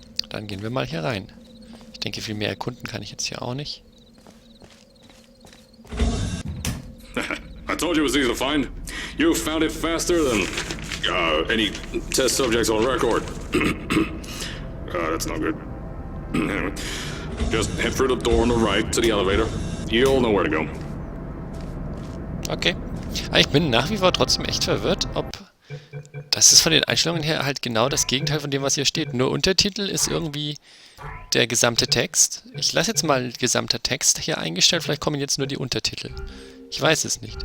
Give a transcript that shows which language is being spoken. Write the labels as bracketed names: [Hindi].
[German] Dann gehen wir mal hier rein. Ich denke, viel mehr erkunden kann ich jetzt hier auch nicht. [English] I told you it was easy to find. You found it faster than any test subjects on record. That's not good. Anyway, just head through the door on the right to the elevator. You'll know where to go. Okay. [German] Aber ich bin nach wie vor trotzdem echt verwirrt, ob... Das ist von den Einstellungen her halt genau das Gegenteil von dem, was hier steht. Nur Untertitel ist irgendwie der gesamte Text. Ich lasse jetzt mal gesamter Text hier eingestellt, vielleicht kommen jetzt nur die Untertitel. Ich weiß es nicht.